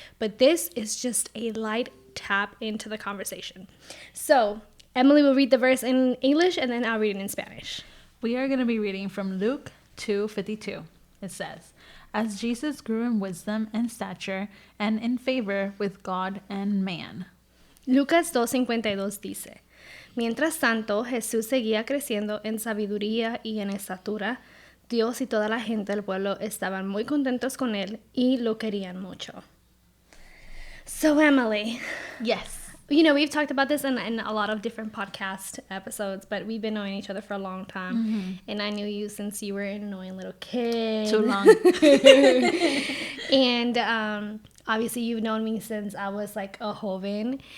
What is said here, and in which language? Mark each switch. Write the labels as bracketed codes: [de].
[en] But this is just a light tap into the conversation. So Emily will read the verse in English and then I'll read it in Spanish. We are going to be reading from Luke 2:52. It says, "As Jesus grew in wisdom and stature and in favor with God and man." [es] Lucas 2:52 dice, "Mientras tanto, Jesús seguía creciendo en sabiduría y en estatura. Dios y toda la gente del pueblo estaban muy contentos con él y lo querían mucho." [en] So, Emily. Yes. We've talked about this in a lot of different podcast episodes, but we've been knowing each other for a long time. And I knew you since you were an annoying little kid. Too long. And obviously, you've known me since I was like a joven.